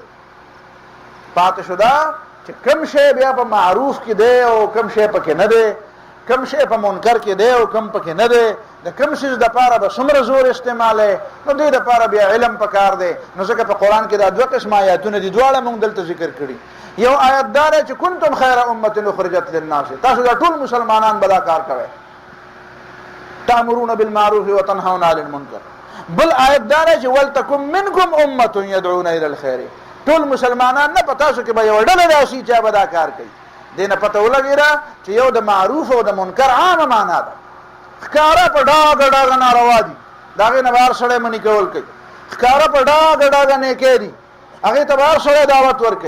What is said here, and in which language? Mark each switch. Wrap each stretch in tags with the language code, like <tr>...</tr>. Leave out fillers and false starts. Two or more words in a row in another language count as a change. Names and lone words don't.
<ps>پاتې شو دا چې کوم شی بیا په معروف کې دی او کوم شی پکې نه دی، کوم شی په منکر کې دی او کوم پکې نه دی، د کوم شي دپاره به څومره زور استعمالی، نو دې دپاره بیا علم پکار دی. نو ځکه په قرآن کې دا 2 قسم آیاتونه دي، دواړه موږ دلته ذکر کړي. یو آیت دا دی چې</ps> <ar>کنتم خیر امة اخرجت للناس،</ar> <ps>تاسو دا ټول مسلمانان به دا کار کوئ،</ps> <ar>تأمرون بالمعروف وتنهون عن المنکر.</ar> <ps>بل آیت دا دی چې</ps> <ar>ولتکن منکم امة يدعون الى الخير،</ar> <ps>ټول مسلمانان نه، په تاسو کې به یوه ډله راشي چې به دا کار کوي. دې نه پته ولګېده چې یو د معروف او د منکر عامه معنا ده. ښکاره په ډاګه ناروا دي، د هغې نه به هر سړی منې کول کوي. ښکاره په ډاګه نیکۍ دي، هغې ته به هر سړی دعوت ورکوي.</ps>